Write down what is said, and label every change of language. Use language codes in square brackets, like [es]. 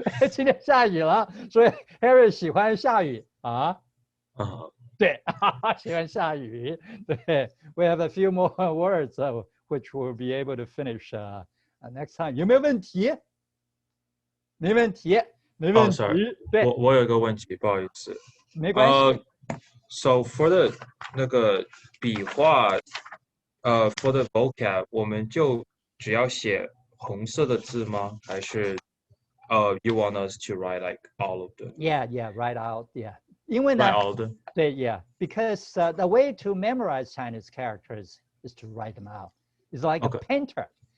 [zh] 今天下雨了，所以 Harry 喜欢下雨啊。对，喜欢下雨。 [en] 对 ，We have a few more words which we'll be able to finish next time. [zh] 有没有问题？没问题，没问题。 [en] sorry. [zh] 对，我有一个问题，不好意思。没关系。 [en] So for the [zh] 那个笔画， [en] for the vocab， [zh] 我们就只要写红色的字吗？ [en] 还是you want us to write like all of them? Yeah, write out. Yeah. [zh] 因为呢 [en] Write all of them? 对 Yeah, because the way to memorize Chinese characters is to write them out. It's like a painter.